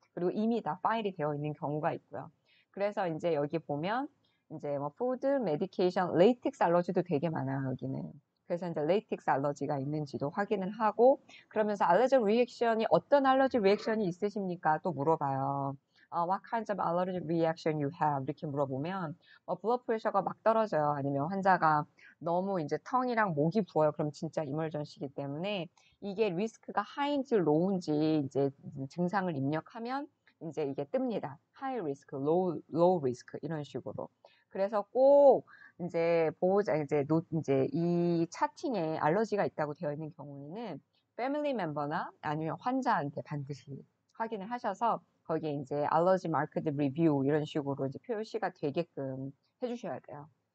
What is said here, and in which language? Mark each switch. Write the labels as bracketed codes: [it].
[ko] 그리고 이미 다 파일이 되어 있는 경우가 있고요. 그래서 이제 여기 보면 이제 뭐 푸드, 메디케이션, 레이텍스 알러지도 되게 많아요, 여기는. 그래서 이제 레이텍스 알러지가 있는지도 확인을 하고 그러면서 알러지 리액션이 어떤 알러지 리액션이 있으십니까? 또 물어봐요. [en] What kinds of allergic reaction you have? [ko] 이렇게 물어보면 블러드 프레셔가 막 떨어져요. 아니면 환자가 너무 이제 tongue이랑 목이 부어요. 그럼 진짜 이멀전시이기 때문에 이게 리스크가 하인지 로우인지 이제 증상을 입력하면 이제 이게 뜹니다. 하이 리스크, 로우 리스크 이런 식으로. 그래서 꼭 이제 보호자 이제 이 차팅에 알러지가 있다고 되어 있는 경우에는 패밀리 멤버나 아니면 환자한테 반드시 확인을 하셔서 거기에 이제 알러지 마크드 리뷰 이런 식으로 이제 표시가 되게끔 해주셔야 돼요.